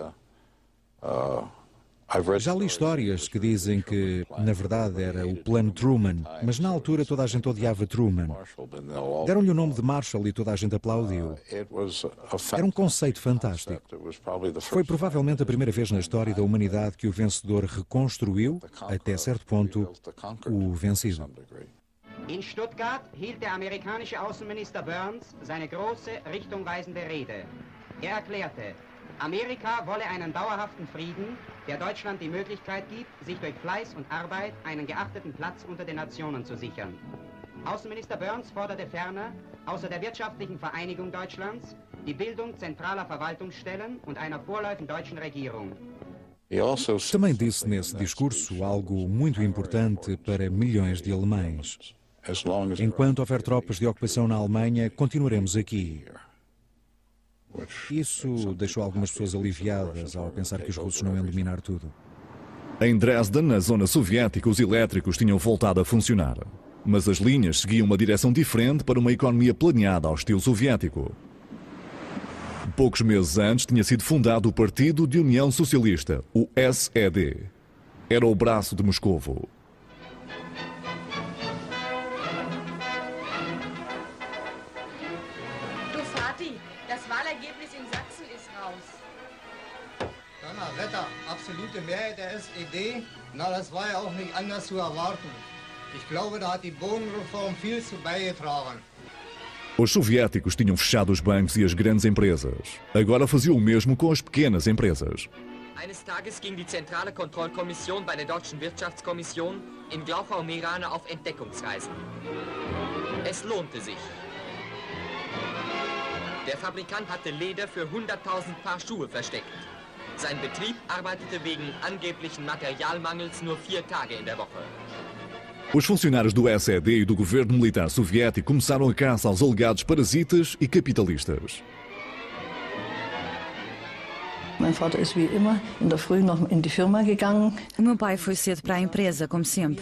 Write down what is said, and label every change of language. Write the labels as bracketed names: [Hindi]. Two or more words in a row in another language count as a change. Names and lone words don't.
[Portuguese] Já li histórias que dizem que, na verdade, era o Plano Truman, mas na altura toda a gente odiava Truman. Deram-lhe o nome de Marshall e toda a gente aplaudiu. Era um conceito fantástico. Foi provavelmente a primeira vez na história da humanidade que o vencedor reconstruiu, até certo ponto, o vencido. [German] In Stuttgart hielt der amerikanische Außenminister Burns seine große, richtungweisende Rede. Erklärte, Amerika wolle einen dauerhaften Frieden, der Deutschland die Möglichkeit gibt, sich durch Fleiß und Arbeit einen geachteten Platz unter den Nationen zu sichern. Außenminister Burns forderte ferner, außer der wirtschaftlichen Vereinigung Deutschlands, die Bildung zentraler Verwaltungsstellen und einer vorläufigen deutschen Regierung. [Portuguese] Também disse nesse discurso algo muito importante para milhões de alemães. Enquanto houver tropas de ocupação na Alemanha, continuaremos aqui. Isso deixou algumas pessoas aliviadas ao pensar que os russos não iam dominar tudo. Em Dresden, na zona soviética, os elétricos tinham voltado a funcionar. Mas as linhas seguiam uma direção diferente para uma economia planeada ao estilo soviético. Poucos meses antes tinha sido fundado o Partido de União Socialista, o SED. Era o braço de Moscovo. [German] Du Vati, das Wahlergebnis in Sachsen ist raus. Donnerwetter, absolute Mehrheit der SED? Na, das war ja auch nicht anders zu erwarten. Ich glaube, da hat die Bodenreform viel zu beigetragen. [Portuguese] Os soviéticos tinham fechado os bancos e as grandes empresas. Agora faziam o mesmo com as pequenas empresas. [German] Eines Tages ging die Zentrale Kontrollkommission bei der Deutschen Wirtschaftskommission in Glauchau-Meerane auf Entdeckungsreisen. Es lohnte sich. Der Fabrikant hatte Leder für 100.000 Paar Schuhe versteckt. Sein Betrieb arbeitete wegen angeblichen Materialmangels nur 4 Tage in der Woche. [Portuguese] Os funcionários do SED e do governo militar soviético começaram a caça aos alegados parasitas e capitalistas. O meu pai foi cedo para a empresa, como sempre.